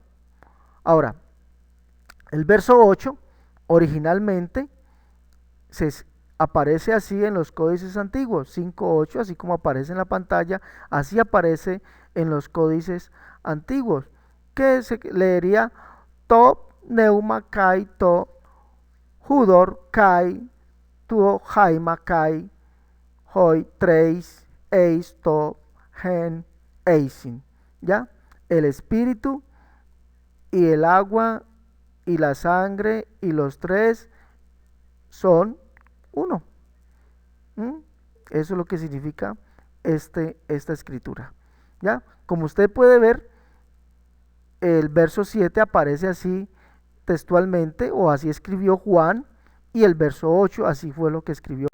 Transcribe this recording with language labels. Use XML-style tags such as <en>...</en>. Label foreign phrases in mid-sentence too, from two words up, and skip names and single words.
<es>Ahora, el verso 8 originalmente se aparece así en los códices antiguos, 5.8, así como aparece en la pantalla, así aparece en los códices antiguos, que se leería</es> <el>το πνεύμα και το ύδωρ και το αίμα και οι τρεις εις το εν εισιν,</el> <es>¿ya? El espíritu y el agua y la sangre y los tres son uno. ¿Mm? Eso es lo que significa esta escritura. ¿Ya? Como usted puede ver, el verso 7 aparece así textualmente, o así escribió Juan, y el verso 8 así fue lo que escribió.</es>